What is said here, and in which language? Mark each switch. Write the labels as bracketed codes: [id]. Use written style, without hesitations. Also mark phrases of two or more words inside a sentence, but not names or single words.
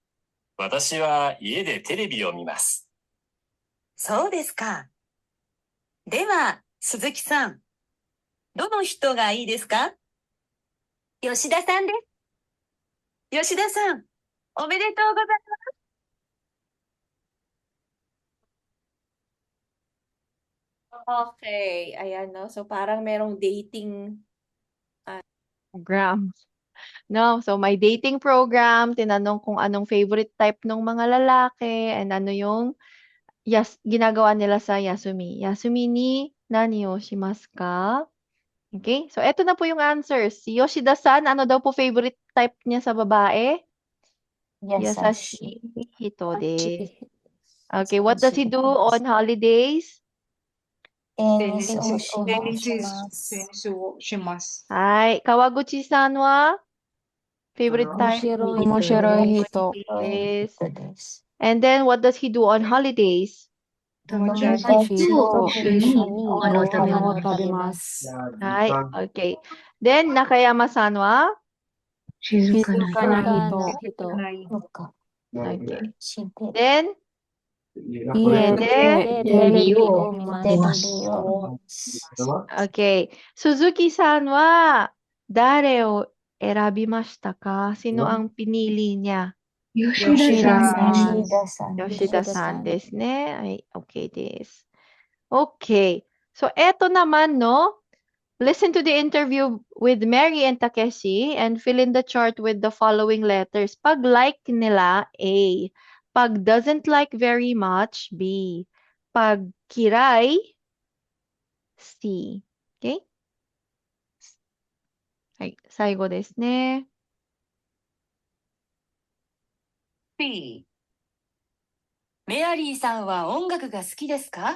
[ja] 私は家でテレビを見ます。そうですか。では、鈴木さん、どの人がいいですか？吉田さんです。吉田さん、おめでとうございます。 [tl] Okay, ayan, no? So parang merong dating Program. No, so may dating program, tinanong kung anong [en] favorite type [tl] ng mga lalaki and ano yung ginagawa nila sa Yasumi. [ja] 休みに何をしますか? [tl] Okay, so eto na po yung answers. Si Yoshida-san, ano daw po [en] favorite type [tl] niya sa babae? [ja] 優しい人です. [en] Okay, what does he do on holidays? [ja] はい、川口さんは? [en] Favorite type? [ja] 面白い人. [en] Yes. And then, what does he do on holidays? Hi, okay. Then, [ja] 中山さんは? 静かな人. [en] Okay. Then, okay. [ja] 鈴木さんは誰を選びましたか? [tl] Sino ang pinili niya? [ja] 吉田さんですね. [tl] Ay, okay desu. Okay. So, eto naman, no? [en] Listen to the interview with Mary and Takeshi and fill in the chart with the following letters. [tl] Pag like nila, A. [en] Pag doesn't like very much, B. [tl] Pag kirai, C. Okay? [ja] はい、最後ですね。 B。メアリーさんは音楽が好きですか？